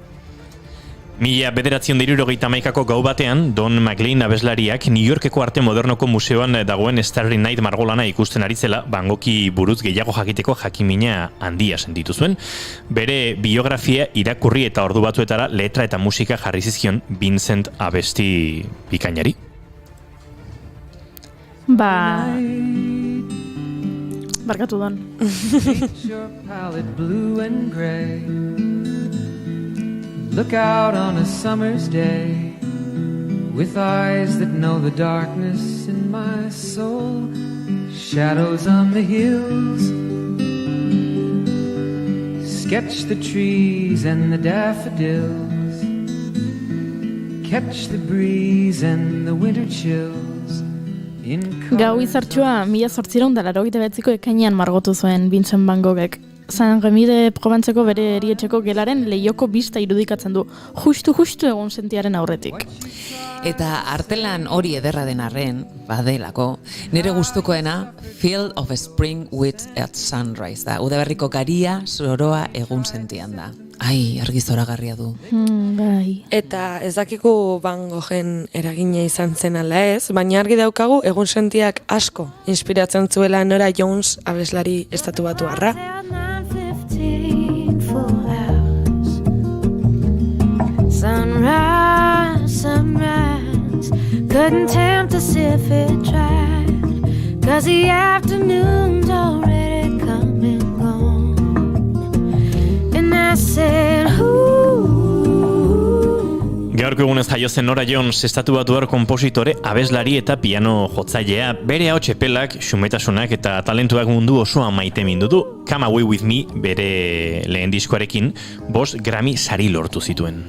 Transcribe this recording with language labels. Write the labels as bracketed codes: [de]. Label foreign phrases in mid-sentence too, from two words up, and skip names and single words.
[eu] 1971ko gau batean, Don McLean abeslariak New Yorkeko arte modernoko museoan dagoen Starry Night margolana ikusten ari zela, Van Goghi buruz gehiago jakiteko jakimina handia sentitu zuen. Bere biografia irakurri eta ordu batzuetara letra eta musika jarri zizkion Vincent abesti bikainari. Barkatu don. [en] Look out on a summer's day with eyes that know the darkness in my soul. Shadows on the hills. Sketch the trees and the daffodils. Catch the breeze and the winter chills. [eu] Gau izartxua 1889ko ekainean margotu zuen Vincent Van Goghek. San Remide Proventzeko bere erietxeko gelaren lehioko bista irudikatzen du, justu egun sentiaren aurretik. Eta artelan hori ederra den arren, badelako, nire gustukoena Field of Spring with at Sunrise da. Udaberriko garia soroa egun sentian da. Ai, argi zoragarria du. Bai. Eta ez dakiku Van Goghen eragina izan zen ala ez, baina argi daukagu egun sentiak asko inspiratzen zuela Nora Jones abeslari estatubatuarra. [en] Sunrise, sunrise, couldn't tempt us if it tried, 'cause the afternoon's already come and gone. And I said, [eu] Gaurko egunez jaio zen Nora Jones, estatubatuar konpositore, abeslari eta piano jotzailea. Bere ahots epelak, xumetasunak eta talentuak mundu osoa maite mindu du. Come Away With Me, bere lehen diskoarekin, 5 Grammy sari lortu zituen.